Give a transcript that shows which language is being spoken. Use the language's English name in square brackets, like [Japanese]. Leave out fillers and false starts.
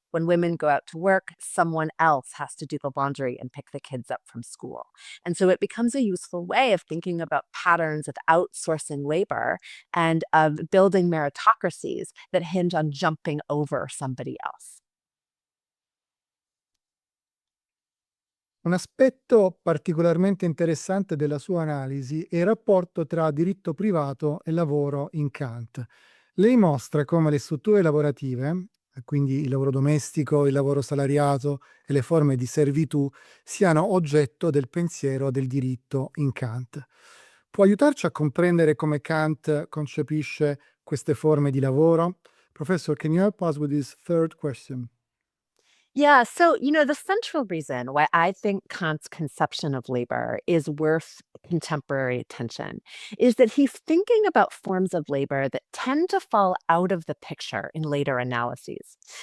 [English] When women go out to work, someone else has to do the laundry and pick the kids up from school. And so it becomes a useful way of thinking about patterns of outsourcing labor and of building meritocracies that hinge on jumping over somebody else. [Italian] Un aspetto particolarmente interessante della sua analisi è il rapporto tra diritto privato e lavoro in Kant. Lei mostra come le strutture lavorative, quindi il lavoro domestico, il lavoro salariato e le forme di servitù, siano oggetto del pensiero del diritto in Kant. Può aiutarci a comprendere come Kant concepisce queste forme di lavoro? [English] Professor, can you help us with this third question? Yeah, so, the central reason why I think Kant's conception of labor is worth contemporary attention is that he's thinking about forms of labor that tend to fall out of the picture in later analyses.